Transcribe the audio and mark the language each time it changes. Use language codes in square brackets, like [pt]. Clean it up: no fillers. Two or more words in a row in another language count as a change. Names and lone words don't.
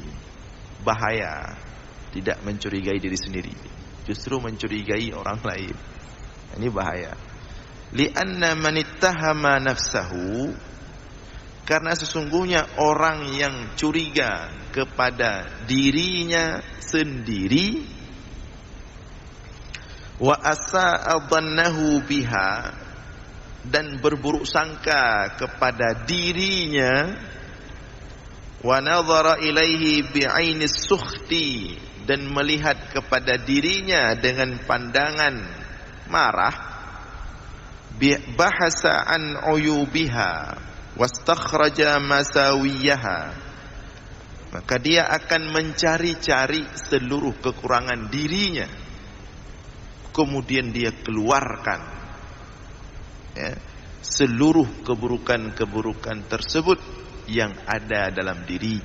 [id] Bahaya tidak mencurigai diri sendiri, justru mencurigai orang lain. Ini bahaya. [ar] لأن من اتهم نفسه, [id] karena sesungguhnya orang yang curiga kepada dirinya sendiri, [ar] وأساء ظنه بها, [id] dan berburuk sangka kepada dirinya, [ar] ونظر إليه بعين السخط, [id] dan melihat kepada dirinya dengan pandangan marah, [ar] بحث عن عيوبها واستخرج مساويها, [id] maka dia akan mencari-cari seluruh kekurangan dirinya, kemudian dia keluarkan, ya, seluruh keburukan-keburukan tersebut yang ada dalam dirinya.